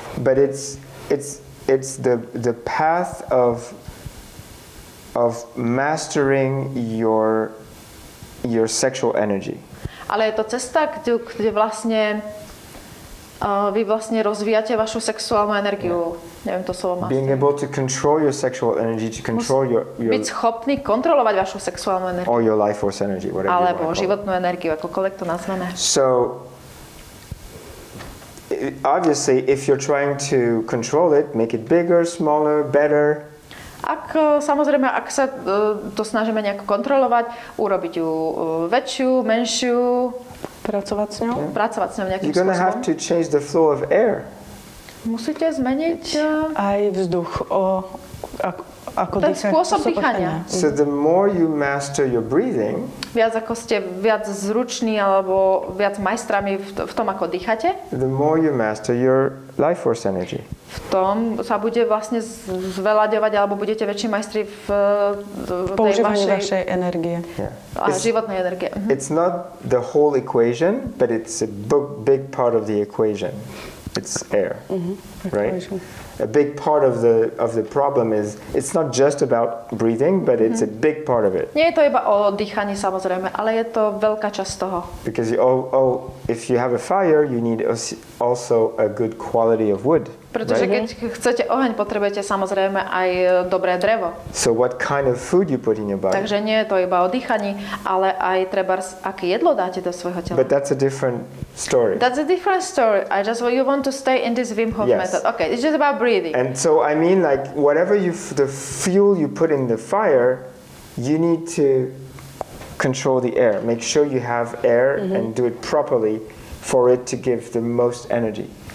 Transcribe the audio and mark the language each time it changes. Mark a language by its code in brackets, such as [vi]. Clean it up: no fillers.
[en] But it's the path of mastering your sexual energy. [sk] Ale je to cesta, kde vlastne vy vlastne rozvíjate vašu sexuálnu energiu. Neviem to slovo. [en] Being able to control your sexual energy, to control your [sk] byť schopný kontrolovať vašu sexuálnu energiu. [en] Or your life force energy, whatever. [sk] Alebo životnú energiu, akokoľvek to nazveme. [en] So obviously, if you're trying to control it, make it bigger, smaller, better. [sk] Samozrejme, ak sa to snažíme nejako kontrolovať, urobiť ju väčšiu, menšiu, pracovať s ňou nejakým spôsobom. [en] You're gonna have to change the flow of air. [sk] Musíte zmeniť aj vzduch. ako ten spôsob dýchania. So the more you master your breathing, Viac ako ste viac zruční alebo viac majstrami v tom, ako dýchate, the more you master your life force energy. v tom sa bude vlastne zvelaďovať alebo budete väčší majstri v tej používaní vašej vašej energie. [en] Yeah. [sk] životnej energie. [en] It's not the whole equation, but it's a big part of the equation. It's air, right? A big part of the problem is it's not just about breathing, but it's a big part of it. [sk] Nie je to iba o dýchaní samozrejme, ale je to veľká časť toho. [en] Because if you have a fire, you need also a good quality of wood. [sk] Pretože keď chcete oheň, potrebujete samozrejme aj dobré drevo. [en] So what kind of food you put in your body? [sk] Takže nie je to iba o dýchaní, ale aj trebárs, aké jedlo dáte do svojho tela. [en] But that's a different story. That's a different story. You want to stay in this Wim Hof method. Okay, it's just about breathing. And so I mean, like whatever the fuel you put in the fire, you need to control the air. Make sure you have air and do it properly for it to give the most energy.